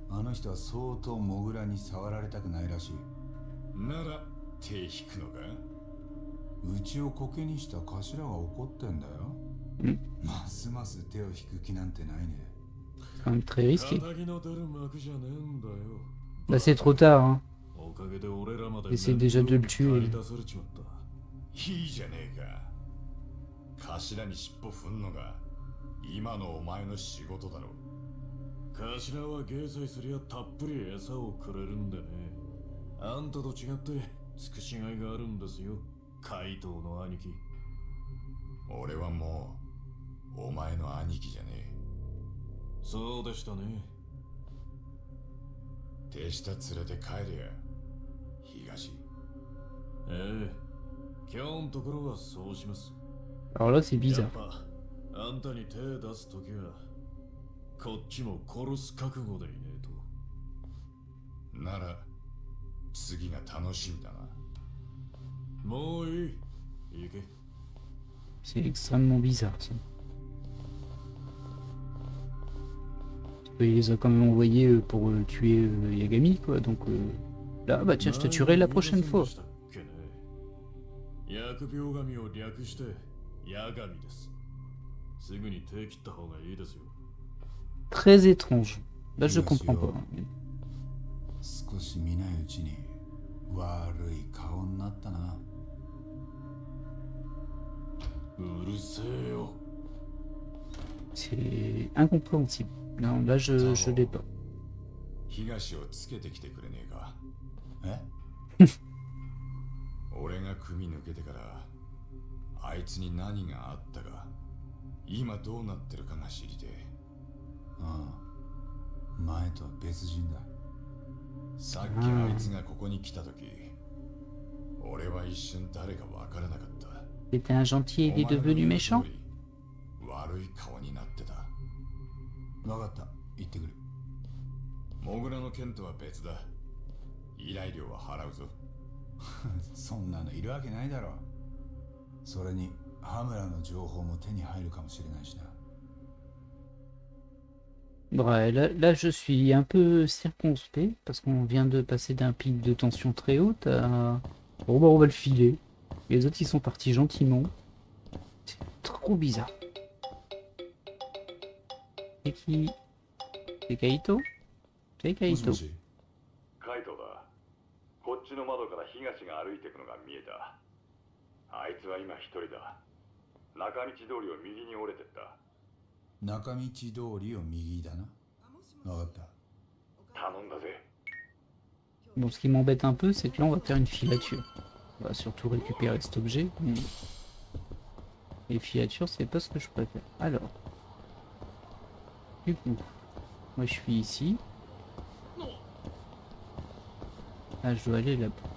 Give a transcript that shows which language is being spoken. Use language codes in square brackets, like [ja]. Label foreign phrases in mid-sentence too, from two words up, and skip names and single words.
[fr] Hmm. C'est quand même très risqué. Là c'est trop tard hein. J'essaie déjà de le tuer. [ja] いいじゃねえか。頭に尻尾振んのが今のお前の仕事だろ。頭は芸祭すりゃたっぷり餌をくれるんでね。あんたと違って尽くしがいがあるんですよ、怪盗の兄貴。俺はもうお前の兄貴じゃねえ。そうでしたね。手下連れて帰れや、東。ええ、今日のところはそうします。 [fr] Alors là c'est [ja] やっ [fr] bizarre. [ja] ぱあんたに手出すときはこっちも殺す覚悟でいねえと。なら次が楽しみだな。もういい、行け。 [fr] C'est extrêmement bizarre ça. Il les a quand même envoyés pour tuer Yagami quoi. Donc là bah tiens je te tuerai la prochaine fois. [ja] 疫病神を略してヤガミです。すぐに手切った方がいいですよ。 [fr] Très étrange. Là je comprends pas. [ja] 少し見ないうちに悪い顔になったな。うるせえよ。 [fr] C'est incompréhensible. Non là je l'ai pas. [ja] 東をつけてきてくれねえか。え俺が組抜けてからあいつに何があったか、今どうなってるかが知りてえ。ああ、前とは別人だ。さっきあいつがここに来た時、俺は一瞬誰かわからなかった。 [fr] C'était un gentil et il est devenu méchant? [ja] 悪い顔になってた。分かった、行ってくる。モグラの件とは別だ。依頼料は払うぞ。そんなのいるわけないだろ。それに羽村の情報も手に入るかもしれないしな。 [fr] Ouais, là, je suis un peu circonspect parce qu'on vient de passer d'un pic de tension très haute à... Bon bah on va le filer. Et les autres ils sont partis gentiment. C'est trop bizarre. C'est qui? C'est Kaito? C'est [ja] もし [fr] Kaito. [ja] もし。カイトだ。こっちの窓から東が歩いていくのが見えた。あいつは今一人だ。中道通りを右に折れてった。中道通りを右だな。分かった。頼んだぜ。 [fr] Bon, ce qui m'embête un peu, c'est que là on va faire une filature. On va surtout récupérer cet objet. Mais... les filatures, c'est pas ce que je préfère. Alors. Du coup, moi je suis ici. Ah, je dois aller là-bas.